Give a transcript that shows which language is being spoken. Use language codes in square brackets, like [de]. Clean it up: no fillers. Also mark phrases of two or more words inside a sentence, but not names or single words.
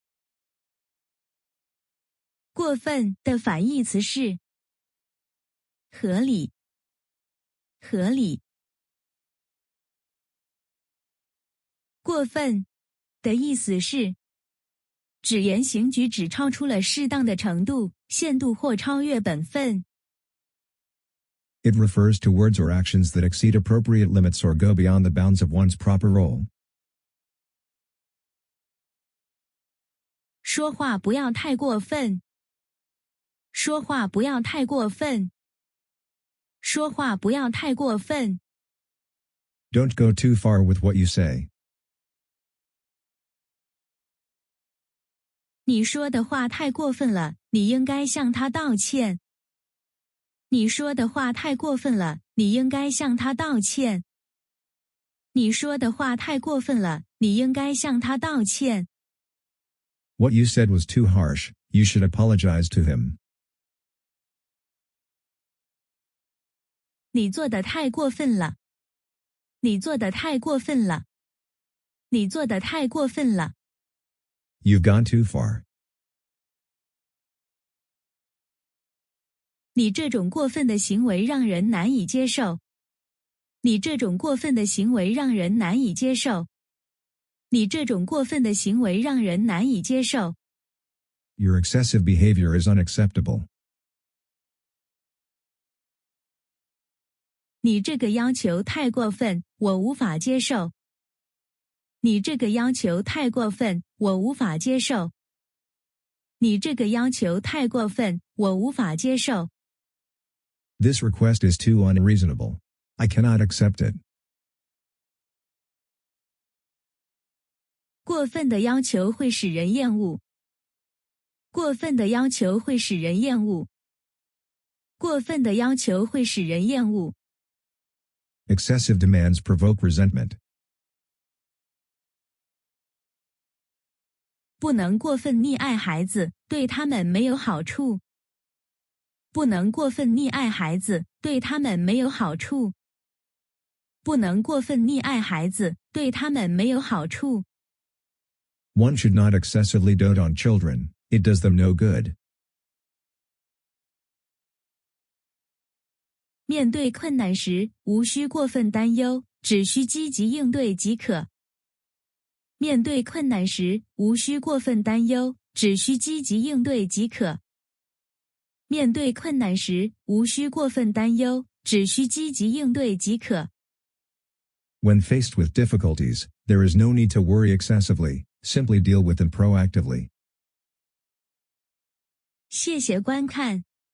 [zh] 過分的反義詞是合理，合理。過分的意思是指言行舉止超出了適當的程度、限度或超越本分。 [en] It refers to words or actions that exceed appropriate limits or go beyond the bounds of one's proper role. [zh] 說話不要太過分。說話不要太過分。說話不要太過分。 [en] Don't go too far with what you say. [zh] 你說的話太過分了，你應該向他道歉。你說的話太過分了，你應該向他道歉。你說的話太過分了，你應該向他道歉。 [en] What you said was too harsh, you should apologize to him. [zh] 你做的太過分了。你做的太過分了。你做的太過分了。 [en] You've gone too far. [zh] 你這種過分的行為讓人難以接受。你這種過分的行為讓人難以接受。你這種過分的行為讓人難以接受。 [en] Your excessive behavior is unacceptable. [zh] 你這個要求太過分，我無法接受。你這個要求太過分，我無法接受。你這個要求太過分，我無法接受。 [en] This request is too unreasonable. I cannot accept it. [zh] 過分的要求會使人厭惡。過分的要求會使人厭惡。過分的要求會使人厭惡。 [en] Excessive demands provoke resentment. [zh] 不能過分溺愛孩子，對他們沒有好處。不能過分溺愛孩子，對他們沒有好處。不能過分溺愛孩子，對他們沒有好處。 [en] One should not excessively dote on children, it does them no good. [zh] 面對困難時，無需過分擔憂，只需積極應對即可。面對困難時，無需過分擔憂，只需積極應對即可。面對困難時，無需過分擔憂，只需積極應對即可。 [en] When faced with difficulties, there is no need to worry excessively, simply deal with them proactively. [zh] 謝謝觀看。